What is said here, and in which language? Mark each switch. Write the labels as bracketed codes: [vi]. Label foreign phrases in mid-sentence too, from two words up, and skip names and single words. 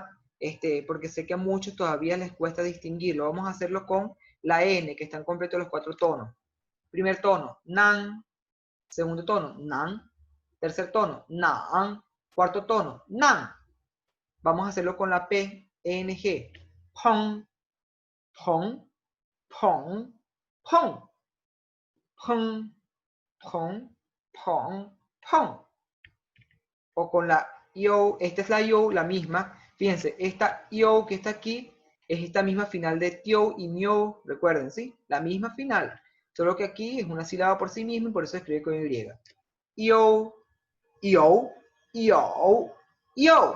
[es] Porque sé que a muchos todavía les cuesta distinguirlo. Vamos a hacerlo con la N, que están completos los 4 tonos. Primer tono, nan. Segundo tono, nan. Tercer tono, nan. Cuarto tono, nan. Vamos a hacerlo con la P, ENG. Pong, pong, pong, pong, pong, pong, pong, pong. O con la yo, esta es la yo, la misma. Fíjense, esta yo que está aquí es esta misma final de tio y mio, recuerden, ¿sí? La misma final. Solo que aquí es una sílaba por sí misma y por eso se escribe con Y. Yo, yo, yo, yo.